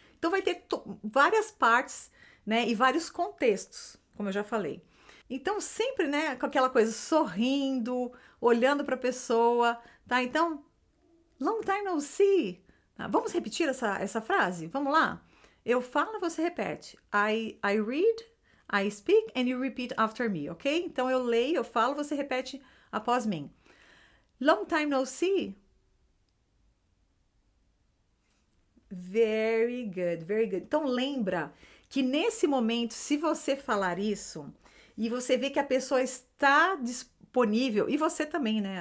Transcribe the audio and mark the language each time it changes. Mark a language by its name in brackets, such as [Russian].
[Portuguese] Então vai ter várias partes, né, e vários contextos, como eu já falei. Então sempre, né, com aquela coisa sorrindo, olhando para a pessoa, tá? Então, [English] long time no see. [Portuguese] Tá? Vamos repetir essa frase? Vamos lá? Eu falo, você repete. [English] I read, I speak, and you repeat after me, ok? [Portuguese] Então, eu leio, eu falo, você repete após mim. [English] Long time no see. Very good, very good. [Portuguese] Então, lembra que nesse momento, se você falar isso e você vê que a pessoa está disponível, e você também, né?